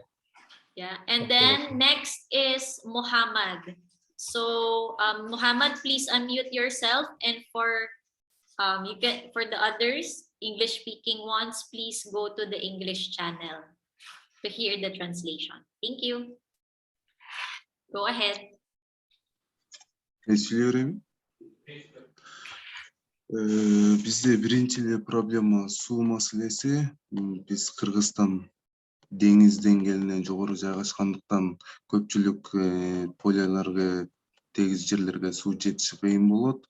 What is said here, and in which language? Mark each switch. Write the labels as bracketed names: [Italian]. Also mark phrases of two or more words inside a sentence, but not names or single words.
[English] Yeah, and then next is Muhammad. So Muhammad, please unmute yourself, and for for the others, English speaking ones, please go to the English channel to hear the translation. Thank you. Go ahead. [Kyrgyz] Бизде биринчи эле проблема суу маселеси. Биз Кыргызстан деңиз деңгээлинен жогору жайгашкандыктан көпчүлүк поляларга, тегиз жерлерге суу жетиши кыйын болот.